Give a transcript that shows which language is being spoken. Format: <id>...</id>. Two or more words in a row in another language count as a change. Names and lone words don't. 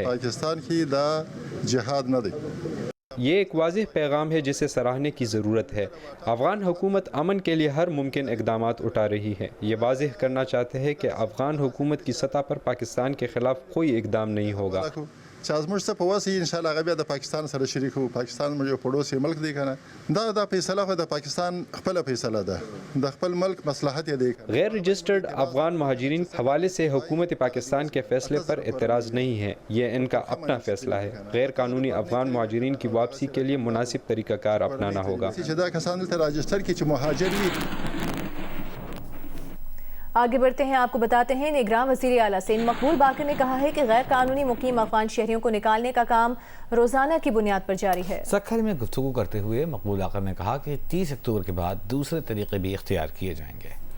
<ps>پاکستان کی دا جہاد نہ دے۔</ps> <ur>یہ ایک واضح پیغام ہے جسے سراہنے کی ضرورت ہے۔ افغان حکومت امن کے لیے ہر ممکن اقدامات اٹھا رہی ہے۔ یہ واضح کرنا چاہتے ہیں کہ افغان حکومت کی سطح پر پاکستان کے خلاف کوئی اقدام نہیں ہوگا۔</ur> <ps>چې زموږ څه په وس وي انشاءالله هغه بیا د پاکستان سره شریکو. پاکستان زموږ یو پړوسی ملک دی کنه. دا فیصله خو د پاکستان خپل فیصله ده, د خپل ملک مصلحت یې دی.</ps> <ur>غیر رجسٹرڈ افغان مہاجرین حوالے سے حکومت پاکستان کے فیصلے پر اعتراض نہیں ہے, یہ ان کا اپنا فیصلہ ہے. غیر قانونی افغان مہاجرین کی واپسی کے لیے مناسب طریقہ کار اپنانا ہوگا.</ur> <ps>چې دا کسان دلته راجسټر کی چې مهاجر وي.</ps> <ur>آگے بڑھتے ہیں, آپ کو بتاتے ہیں نگراں وزیر اعلیٰ سندھ مقبول باقر نے کہا ہے کہ غیر قانونی مقیم افغان شہریوں کو نکالنے کا کام روزانہ کی بنیاد پر جاری ہے. سکھر میں گفتگو کرتے ہوئے مقبول باقر نے کہا کہ 30 اکتوبر کے بعد دوسرے طریقے بھی اختیار کیے جائیں گے.</ur>